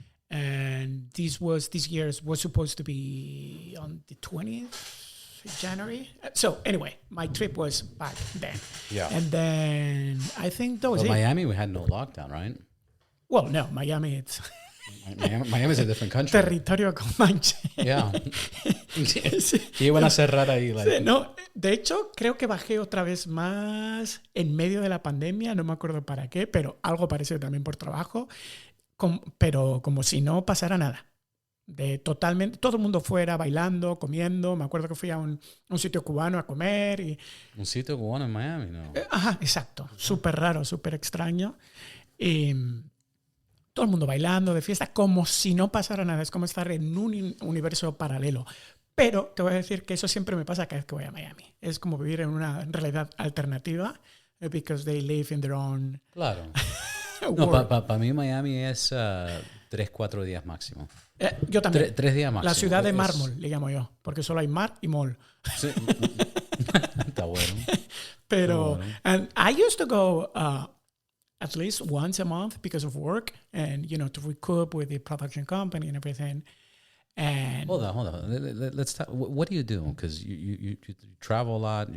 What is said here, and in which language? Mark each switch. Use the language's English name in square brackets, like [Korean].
[English] And this year's was supposed to be on the 20th January. So anyway, my trip was back then. Yeah. And then I think that was it. Miami, we had no lockdown, right? Well, no, Miami, it's... Miami's a different country. [Spanish] Territorio Comanche. Yeah. Y iban a cerrar ahí. Like. No, de hecho, creo que bajé otra vez más en medio de la pandemia. No me acuerdo para qué, pero algo parecido también por trabajo. Pero como si no pasara nada. Totalmente, todo el mundo fuera bailando, comiendo. Me acuerdo que fui a un sitio cubano a comer. ¿Un sitio cubano en Miami? No. Ajá, exacto. Súper raro, súper extraño. Y todo el mundo bailando de fiesta, como si no pasara nada. Es como estar en un universo paralelo. Pero te voy a decir que eso siempre me pasa cada vez que voy a Miami. Es como vivir en una realidad alternativa. [English] Because they live in their own... [Spanish] Claro. No, para mí Miami es 3-4 días máximo. Yo también. 3 días máximo. La ciudad de mármol, le llamo yo. Porque solo hay mar y mall. Sí. Está bueno. [English] Pero, and I used to go at least once a month because of work and, to recoup with the production company and everything. And hold on. Let's talk. What do you do? Because you travel a lot.